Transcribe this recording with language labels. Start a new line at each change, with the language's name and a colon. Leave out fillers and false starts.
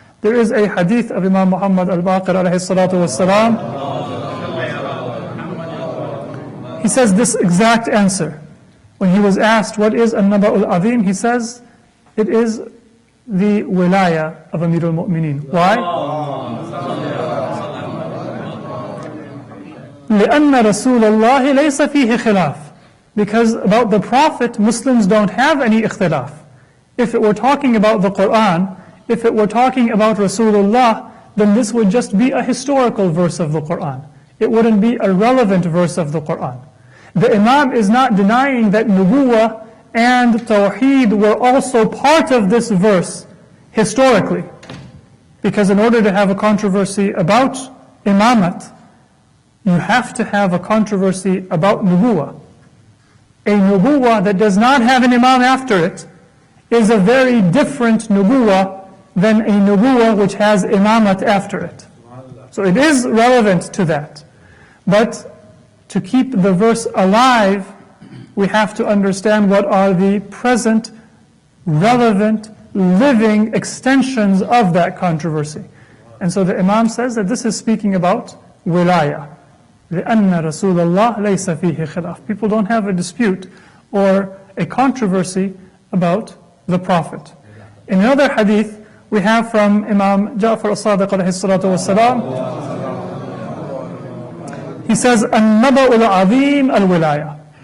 English: There is a hadith of Imam Muhammad al-Baqir alayhi salatu wassalam. He says this exact answer. When he was asked, what is an-naba'ul azim? He says, it is the wilaya of Amir al-Mu'mineen. Why?
Arabic: لأن رسول الله ليس فيه خلاف.
English: Because about the Prophet, Muslims don't have any ikhtilaf. If it were talking about the Quran, if it were talking about Rasulullah, then this would just be a historical verse of the Quran. It wouldn't be a relevant verse of the Quran. The Imam is not denying that nubuwah and Tawheed were also part of this verse historically. Because in order to have a controversy about imamat, you have to have a controversy about nubuwah. A nubuwah that does not have an imam after it is a very different nubuwah than a nubuwah which has imamat after it. So it is relevant to that. But to keep the verse alive, we have to understand what are the present, relevant, living extensions of that controversy. And so the Imam says that this is speaking about wilaya.
Arabic: لأن رسول الله ليس فيه خلاف.
English: People don't have a dispute or a controversy about the Prophet. In another hadith, we have from Imam Ja'far as-Sadiq alayhi salatu wassalam, he says,
Arabic: النبأ العظيم الولاية.